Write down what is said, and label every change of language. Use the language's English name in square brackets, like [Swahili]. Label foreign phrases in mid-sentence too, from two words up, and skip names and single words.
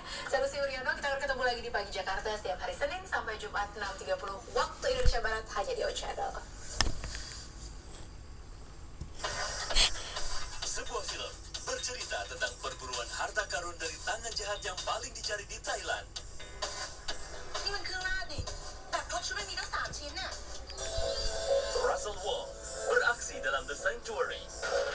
[Indonesian] Saya Lucy Wuryono, kita akan ketemu lagi di Pagi Jakarta setiap hari Senin sampai Jumat 6.30 waktu Indonesia Barat hanya di O Channel. Sebuah film bercerita tentang perburuan harta karun dari tangan jahat yang paling dicari di Thailand. [Thai] นี่มันเครื่องราชนี่แต่รถชุดไม่มีทั้ง3 ชิ้นน่ะ [Indonesian] Russell Wong beraksi dalam The Sanctuary.